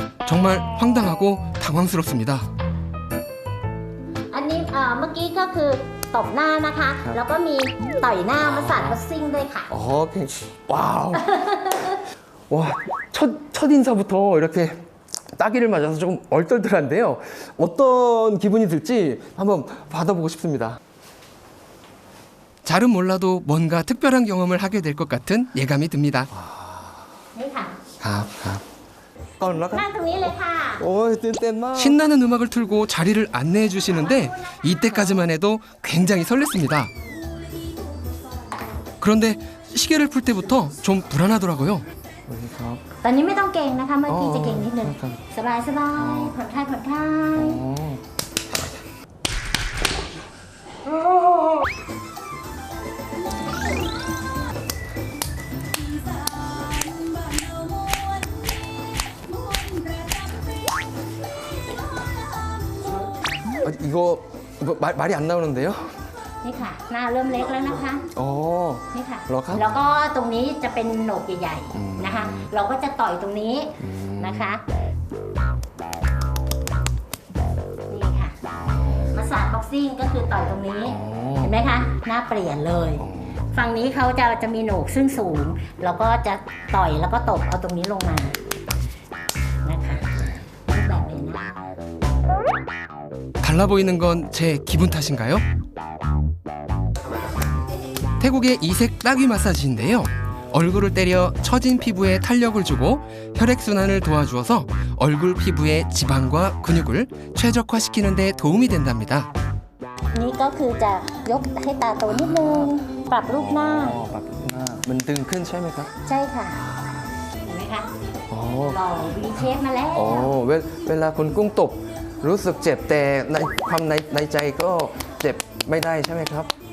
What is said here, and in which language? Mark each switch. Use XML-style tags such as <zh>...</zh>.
<ko>정말 황당하고 당황스럽습니다.</ko> <th>อันนี้เมื่อกี้ก็คือตบหน้านะคะ แล้วก็มีต่อยหน้ามาสาดบัสซิ่งด้วยค่ะ</th> <ko>와우. 와, 첫 인사부터 이렇게 따기를 맞아서 조금 얼떨떨한데요. 어떤 기분이 들지 한번 받아보고 싶습니다. 잘은 몰라도 뭔가 특별한 경험을 하게 될 것 같은 예감이 듭니다.</ko> <th>นี่ค่ะ ก่อนแล้วครับ นั่งตรงนี้เลยค่ะ</th> <ko>오,</ko> <th>ตื่นเต้นมาก</th> <ko>신나는 음악을 틀고 자리를 안내해 주시는데 이때까지만 해도 굉장히 설렜습니다. 그런데 시계를 풀 때부터 좀 불안하더라고요.</ko> <th>ตอนนี้ไม่ต้องเก่งนะคะเมื่อกี้จะเก่งนิดนึง ครับ สบายสบายผ่อนคลายผ่อนคลาย</th> <ko>이거 말이 안 나오는데요?</ko> <th>นี่ค่ะ หน้าเริ่มเล็กแล้วนะคะ 어, นี่ค่ะ เหรอครับ แล้วก็ตรงนี้จะเป็นโหนกใหญ่ๆนะคะ เราก็จะต่อยตรงนี้นะคะ นี่ค่ะ มาสาดบ็อกซิ่งก็คือต่อยตรงนี้ เห็นไหมคะ หน้าเปลี่ยนเลย ฝั่งนี้เขาจะมีโหนกซึ่งสูง แล้วก็จะต่อยแล้วก็ตบเอาตรงนี้ลงมานะคะรูปแบบนี้นะ</th> <ko>달라 보이는 건 제 기분 탓인가요? 태국의 이색 따귀 마사지인데요. 얼굴을 때려 처진 피부에 탄력을 주고 혈액순환을 도와주어서 얼굴 피부의 지방과 근육을 최적화시키는 데 도움이 된답니다.</ko> <th>นี่ก็คือจะยกให้ตาโตนิดนึง ปรับรูปหน้า มันตึงขึ้นใช่ไหมครับ ใช่ค่ะ เห็นไหมคะ อ๋อ หล่อวีเชฟมาแล้ว อ๋อเวลาคุณกุ้งตบรู้สึกเจ็บแต่ในความในใจก็เจ็บไม่ได้ใช่ไหมครับ</th>